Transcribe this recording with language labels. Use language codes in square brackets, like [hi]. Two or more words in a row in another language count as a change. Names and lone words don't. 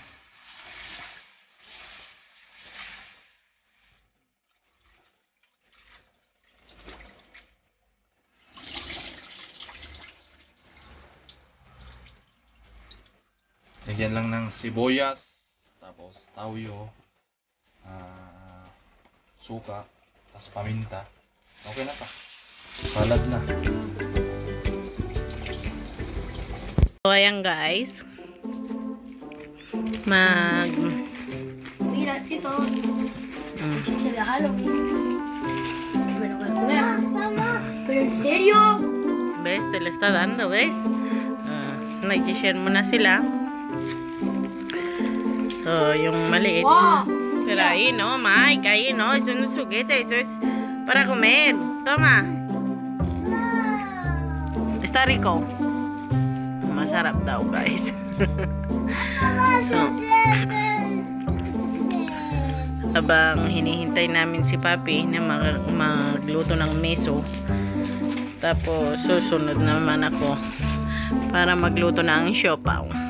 [tl] Lagyan lang ng sibuyas, tapos tawyo, suka, tapos paminta. Okay na pa. Salad na. So, ayan guys. [es] Mira, chicos. Se la jalo. Pero voy a comer. ¿Pero en serio? ¿Ves? Te lo está dando, ¿ves? [tl] Nag-share mo na sila. So, yung maliit. Wow. [es] Pero ahí no, Mike. Ahí no. Eso no es juguete. Eso es para comer. Toma. Está rico. [tl] Masarap daw, guys. So, habang hinihintay namin si Papi na magluto ng miso, tapos susunod naman ako para magluto ng siopaw.